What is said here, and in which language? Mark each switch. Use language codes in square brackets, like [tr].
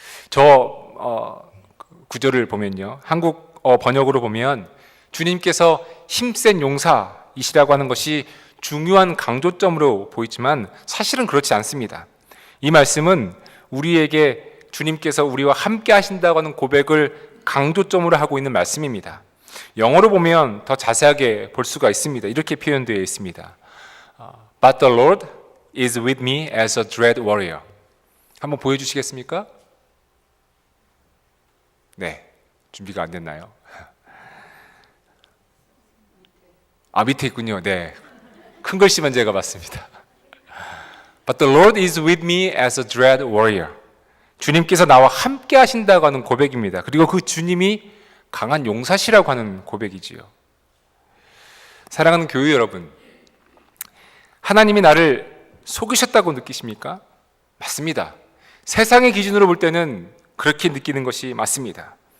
[ko] 저 구절을 보면요, 한국 번역으로 보면 주님께서 힘센 용사이시라고 하는 것이 중요한 강조점으로 보이지만 사실은 그렇지 않습니다. 이 말씀은 우리에게 주님께서 우리와 함께 하신다고 하는 고백을 강조점으로 하고 있는 말씀입니다. 영어로 보면 더 자세하게 볼 수가 있습니다. 이렇게 표현되어 있습니다. [en] But the Lord is with me as a dread warrior. [ko] 한번 보여주시겠습니까? 네, 준비가 안 됐나요? 밑에 있군요. 네, 큰 글씨만 제가 봤습니다. [en] But the Lord is with me as a dread warrior. [ko] 주님께서 나와 함께 하신다고 하는 고백입니다. 그리고 그 주님이 강한 용사시라고 하는 고백이지요. 사랑하는 교회 여러분, 하나님이 나를 속이셨다고 느끼십니까? 맞습니다. 세상의 기준으로 볼 때는 그렇게 느끼는 것이 맞습니다.